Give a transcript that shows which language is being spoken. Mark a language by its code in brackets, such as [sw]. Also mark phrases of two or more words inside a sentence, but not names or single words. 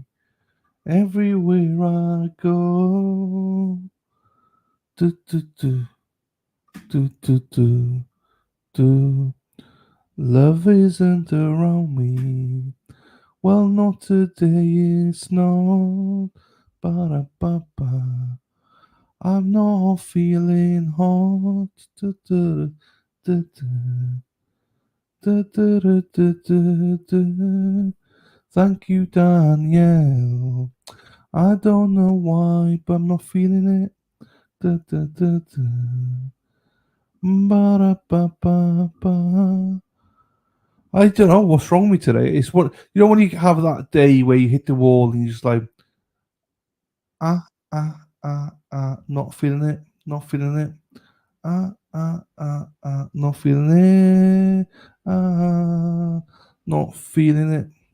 [en] Everywhere I go. Do, do, do. Do, do, do. Do. Love isn't around me. Well, not today, it's not. Ba-da-ba-ba. I'm not feeling hot. Du, du, du, du. Du, du, du, du, du, du. Thank you, Danielle. I don't know why, but I'm not feeling it. Du, du, du, du. Ba-da-ba-ba-ba. I don't know what's wrong with me today. It's what when you have that day where you hit the wall and you're just like, not feeling it, not feeling it, not feeling it, not feeling it.